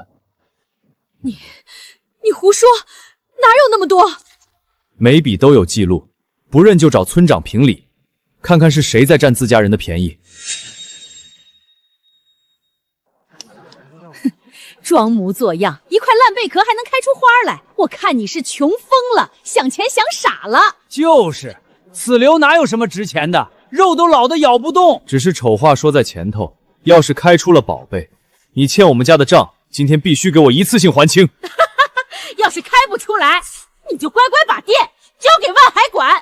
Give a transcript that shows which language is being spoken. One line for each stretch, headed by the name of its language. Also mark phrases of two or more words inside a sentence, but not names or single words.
Chinese: 你胡說，哪有那麼多？每筆都有記錄，不認就找村長評理，看看是誰在佔自家人的便宜。裝模作樣，一塊爛貝殼還能開出花來？我看你是窮瘋了，想錢想傻了。就是，此流哪有什麼值錢的，肉都老得咬不動。只是醜話說在前頭，要是開出了寶貝，你欠我們家的賬，今天必須給我一次性還清。要是開不出來，你就乖乖把店交給萬海管。